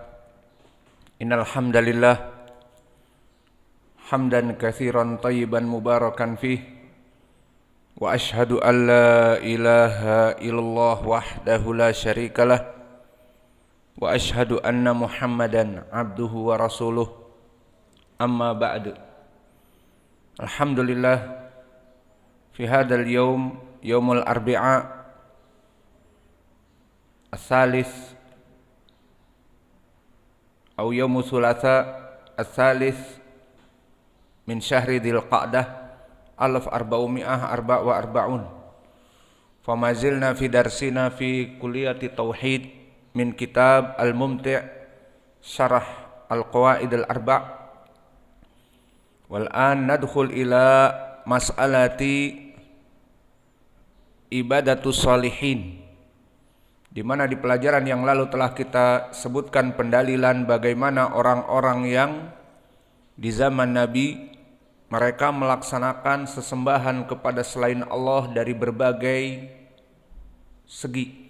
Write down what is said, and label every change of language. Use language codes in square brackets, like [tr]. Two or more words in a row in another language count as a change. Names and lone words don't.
[ar] إن الحمد لله حمدا كثيرا طيبا مباركا فيه وأشهد أن لا إله إلا الله وحده لا شريك له وأشهد أن محمدا عبده ورسوله. أما بعد. الحمد لله في هذا اليوم يوم الأربعاء الثالث atau يوم الثلاثاء الثالث من شهر ذي القعدة 1444. فما زلنا في درسنا في كليات التوحيد من كتاب الممتع شرح القواعد الأربع'. والآن ندخل إلى مسألة عبادة الصالحين, [id] di mana di pelajaran yang lalu telah kita sebutkan pendalilan bagaimana orang-orang yang di zaman Nabi mereka melaksanakan sesembahan kepada selain Allah dari berbagai segi.